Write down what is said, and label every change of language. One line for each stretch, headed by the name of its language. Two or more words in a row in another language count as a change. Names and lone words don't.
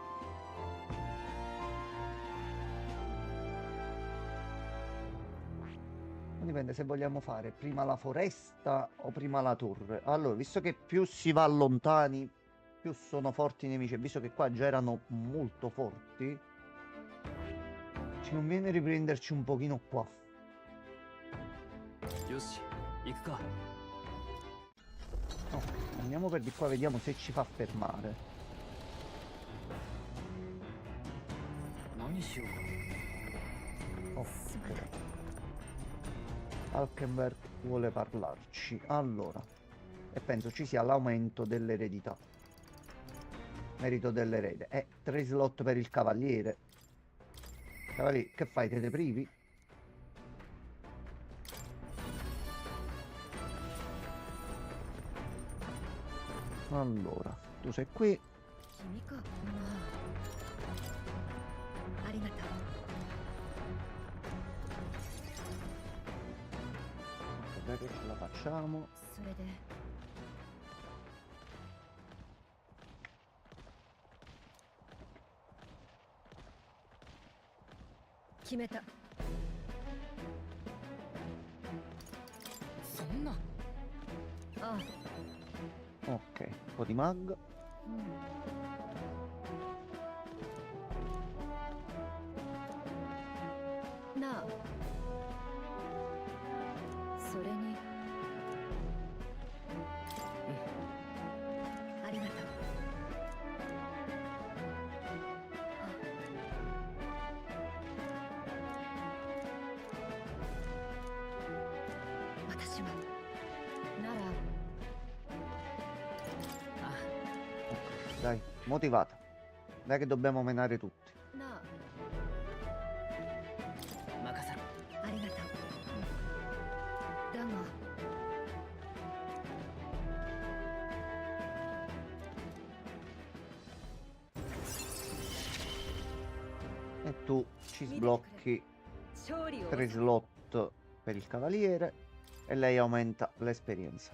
Italian: Dipende se vogliamo fare prima la foresta o prima la torre. Allora, visto che più si va lontani, più sono forti i nemici, e visto che qua già erano molto forti, ci conviene riprenderci un pochino qua.
Japanese: よし行くか
Italian: No, andiamo per di qua, vediamo se ci fa fermare.
Japanese: 何しようか
Italian: Ok. Alkenberg vuole parlarci. Allora, e penso ci sia l'aumento dell'eredità. Merito dell'erede. E 3 slot per il cavaliere. Cavaliere, che fai? Te ne privi? Allora, tu sei qui.
Japanese: 君かまあありがとう
Italian: Dai che ce la facciamo.
Japanese: それで決めたそんなああ
Italian: Ok, un po' di mag.
Japanese: なあそれにありがとう私はなら
Italian: Dai, motivata. Dai che dobbiamo menare tutti.
Japanese: なあ任せろありがとうだが
Italian: E tu ci sblocchi
Japanese: 勝利を
Italian: 3 slot per il cavaliere e lei aumenta l'esperienza.